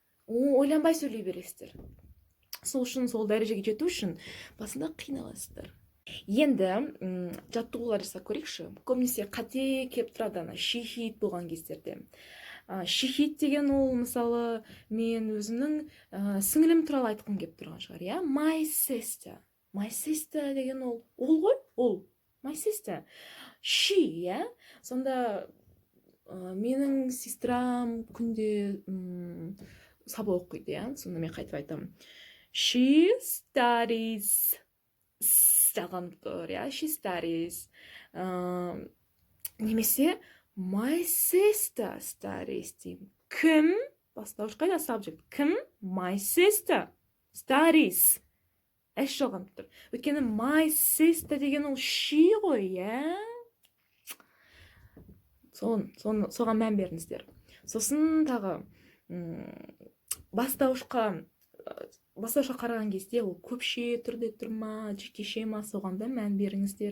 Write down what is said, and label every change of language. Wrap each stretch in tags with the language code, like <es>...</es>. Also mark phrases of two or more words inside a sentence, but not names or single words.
<kk>Ойланбай сөйлей бересіздер. Сол үшін, сол дәрежеге жету үшін басында қиналасыздар. Енді жаттығулар жасап көрейікші. Көбінесе қате келіп тұрады ана</kk> <en>she hit</en> <kk>болған кездерде.</kk> <en>She hit</en> <kk>деген ол мысалы мен өзімнің сіңілім туралы айтқым келіп тұрған шығар, иә?</kk> <en>My sister. My sister</en> <kk>деген ол ғой, ол.</kk> <en>My sister. She,</en> <kk>иә? Сонда менің сестрам күнде сабақ оқиды, иә? Сонда мен қайтып айтамын.</kk> <en>She studies.</en> <kk>Жалған тұр, иә?</kk> <en>She studies. Немесе my sister studies</en> <kk>деймін. Кім? Бастауыш қайда? Subject. Кім?</kk> <en>My sister studies.</en> <kk>Әш жалған тұр. Өйткені</kk> <en>my sister</en> <kk>деген ол she ғой, иә? Соған мән беріңіздер. Сосын тағы бастауышқа қараған кезде ол көпше түрде тұр ма, жекеше ма, соған да мән беріңіздер.</kk>